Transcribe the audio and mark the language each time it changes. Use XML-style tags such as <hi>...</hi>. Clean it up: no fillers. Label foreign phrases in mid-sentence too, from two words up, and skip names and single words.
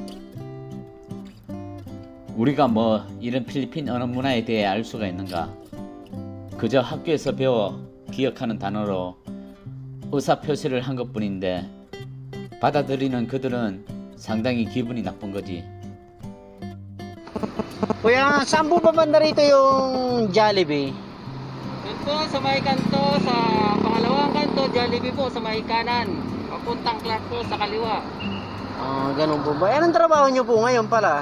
<ko>우리가 뭐 이런 필리핀 언어 문화에 대해 알 수가 있는가? 그저 학교에서 배워 기억하는 단어로 의사표시를 한 것뿐인데 받아들이는 그들은 상당히 기분이 나쁜 거지.</ko> <tl>Kuya, saan po ba banda rito yung Jollibee? Doon po sa may kanto, sa pangalawang kanto, Jollibee po sa may kanan. Papuntang Clark po sa kaliwa. Ganun po ba? Anong trabaho nyo po ngayon pala?</tl>